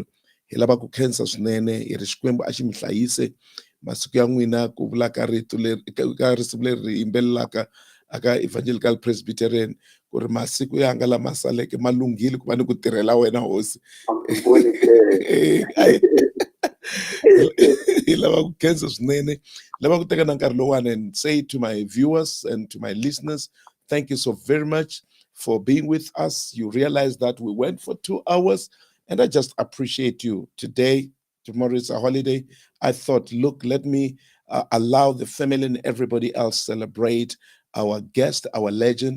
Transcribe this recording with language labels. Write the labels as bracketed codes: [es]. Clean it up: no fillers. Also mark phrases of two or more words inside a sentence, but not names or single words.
[ts] Hi lava ku khensa swinene hi ri Xikwembu a xi mi hlayise masiku ya n'wina ku vulaka rito leri ka risimu leri hi yimbelelaka aka Evangelical Presbyterian ku ri masiku yanga lama saleke ma lunghile ku va ni ku tirhela wena hosi. Hi lava ku khensa swinene, lava ku teka na nkarhi lowani [en] and say to my viewers and to my listeners, thank you so very much for being with us. You realize that we went for 2 hours and I just appreciate you. Today, tomorrow is a holiday. I thought, look, let me allow the family and everybody else celebrate our guest, our legend.